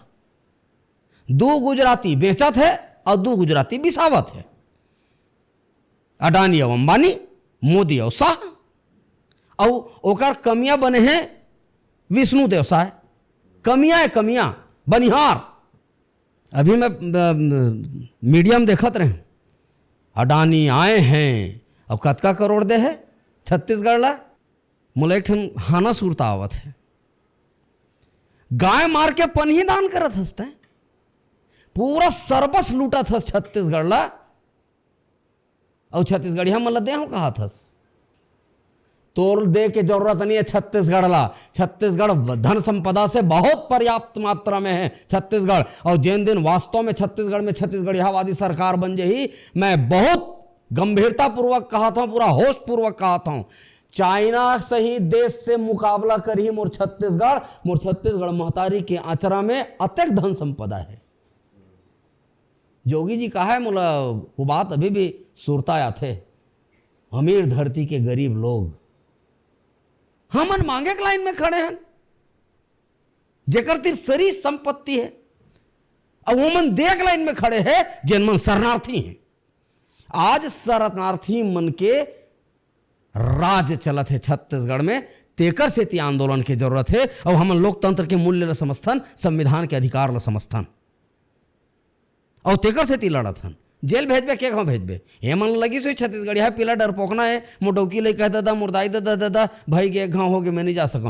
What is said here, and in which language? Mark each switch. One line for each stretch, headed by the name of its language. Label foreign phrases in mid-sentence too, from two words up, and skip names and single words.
Chhattisgarhi: 2 गुजराती बेचत है और 2 गुजराती बिसावत है, अडानी और अंबानी, मोदी और शाह। और ओकर कमियां बने हैं विष्णु देव साय, कमियां बनिहार। अभी मैं मीडियम देखत रहे, अडानी आए हैं अब कतका करोड़ दे है छत्तीसगढ़ ला। मोला एक ठन हाना सुरता आवत है, गाय मार के पनही दान करत हंसते, पूरा सरबस लूटा था छत्तीसगढ़ ला। और छत्तीसगढ़िया मतलब दे हूँ कहा थस, तोड़ दे के जरूरत नहीं है छत्तीसगढ़ ला। छत्तीसगढ़ धन संपदा से बहुत पर्याप्त मात्रा में है छत्तीसगढ़। और जिन दिन वास्तव में छत्तीसगढ़ में छत्तीसगढ़ियावादी सरकार बन जाही, मैं बहुत गंभीरता पूर्वक कहा था, पूरा होश पूर्वक कहा था, चाइना सही देश से मुकाबला करी मोर छत्तीसगढ़ महतारी के आचरा में अत्यधिक धन संपदा है। जोगी जी कहा है, मोला वो बात अभी भी सुरता आते, अमीर धरती के गरीब लोग हमन मांगे के लाइन में खड़े हैं, जेकर तीर सरी संपत्ति है, और वो मन देख लाइन में खड़े हैं जिन मन शरणार्थी हैं। आज शरणार्थी मन के राज चलत है छत्तीसगढ़ में, तेकर से ती आंदोलन की जरूरत है। और हमन लोकतंत्र के मूल्य ला समझथन, संविधान के अधिकार ला समझथन, और तेकर से ती लड़त हन। जेल भेजबे के कहाँ भेजबे? हे मन लगी सोई छत्तीसगढ़िया पीला डरपोकना है, मोटौकी ले कह दादा मुर्दाई दादा भाई के घाव हो गए मैं नहीं जा सकूँ।